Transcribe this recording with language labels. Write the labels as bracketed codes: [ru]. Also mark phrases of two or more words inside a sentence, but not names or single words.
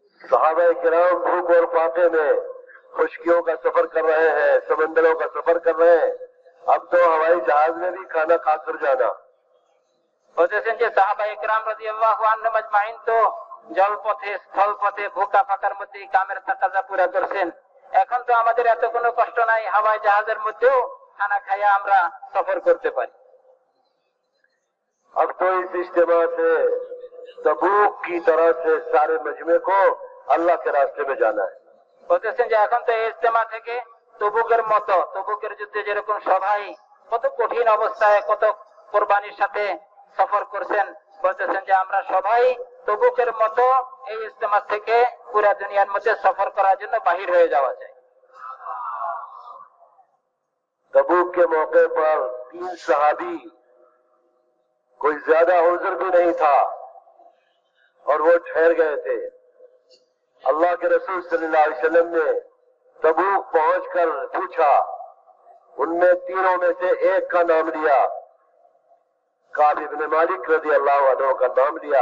[ur] صحابہ کرام بھوک اور فاقے میں خشکیوں کا سفر کر رہے ہیں، سمندروں کا سفر کر رہے ہیں، اب تو ہوائی جہاز میں بھی کھانا کھا کر جانا۔ [bn] বলতেছেন যে সাহাবা ইকরাম [ar] رضي الله عنهم أجمعين [bn] তো জলপথে স্থলপথে ভুকা ফাঁকার মধ্যে কামের তাকাজা পুরা করছেন, এখন তো আমাদের এত কোনো কষ্ট নাই, হাওয়াই জাহাজের মধ্যেও খানা খাইয়া আমরা সফর করতে পারি। [ur] اب تو اس اجتماع سے تبوک کی طرح سے سارے مجمع کو اللہ کے راستے میں جانا ہے۔ [bn] বলতেছেন যে এখন তো এই ইজতেমা থেকে তবুকের মতো, তবুকের যুদ্ধে যেরকম সবাই কত কঠিন অবস্থায় কত কোরবানির সাথে সফর করছেন, বলতেছেন যে আমরা সবাই তবুকের মতো এই ইজতেমা থেকে পুরা দুনিয়ার মধ্যে সফর করার জন্য বাহির হয়ে যাওয়া যায়। [ur] تبوک کے موقع پر 3 صحابی، کوئی زیادہ عذر بھی نہیں تھا اور وہ ٹھہر گئے تھے۔ اللہ کے رسول [ar] صلی اللہ علیہ وسلم [ur] نے تبوک پہنچ کر پوچھا، ان میں تینوں میں سے ایک کا نام لیا، کعب ابن مالک [ar] رضی اللہ عنہ [ur] کا نام لیا۔